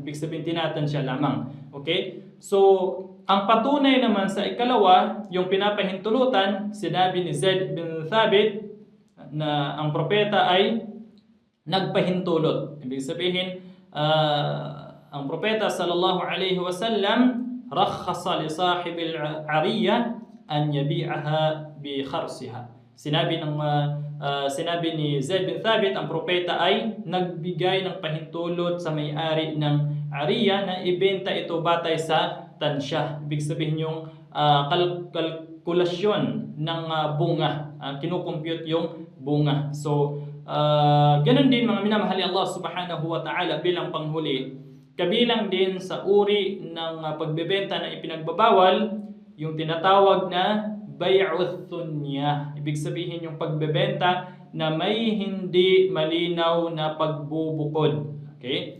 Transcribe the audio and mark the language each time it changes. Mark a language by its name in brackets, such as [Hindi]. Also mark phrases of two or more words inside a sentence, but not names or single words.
[Filipino] Ibig sabihin, tinatansya lamang. Okay? So, ang patunay naman sa ikalawa, yung pinapahintulutan, sinabi ni Zaid bin Thabit na ang propeta ay nagpahintulot. Ibig sabihin, ang propeta [Arabic] صلى الله عليه وسلم رخص لصاحب العرية أن يبيعها بخرصها. [Filipino] Sinabi ni Zaid bin Thabit, ang propeta ay nagbigay ng pahintulot sa may-ari ng ariya na ibenta ito batay sa tansya. Ibig sabihin yung kalkulasyon ng bunga, kinukompute yung bunga. So, ganun din mga minamahali Allah [Arabic] سبحانه وتعالى, [Filipino] bilang panghuli, kabilang din sa uri ng pagbebenta na ipinagbabawal, yung tinatawag na [Arabic] بيع الثنيا. [Filipino] Ibig sabihin yung pagbebenta na may hindi malinaw na pagbubukod. Okay?